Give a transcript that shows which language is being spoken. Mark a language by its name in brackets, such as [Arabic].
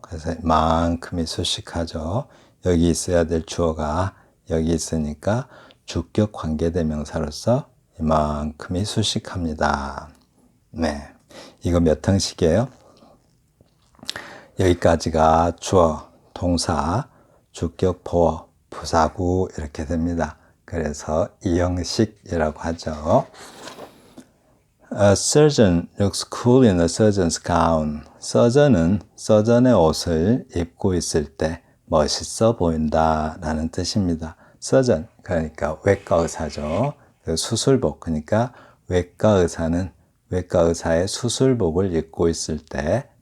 [Korean] 그래서 이만큼이 수식하죠. 여기 있어야 될 주어가 여기 있으니까 주격 관계대명사로서 이만큼이 수식합니다. 네, 이거 몇 형식이에요? 여기까지가 주어, 동사, 주격, 보어, 부사구 이렇게 됩니다. 그래서 이 형식이라고 하죠. [English] A surgeon looks cool in a surgeon's gown. [Korean] 서전은 서전의 옷을 입고 있을 때 멋있어 보인다 라는 뜻입니다. 서전, 그러니까 외과 의사죠. 수술복, 그러니까 외과 의사는 외과 의사의 수술복을 입고 있을 때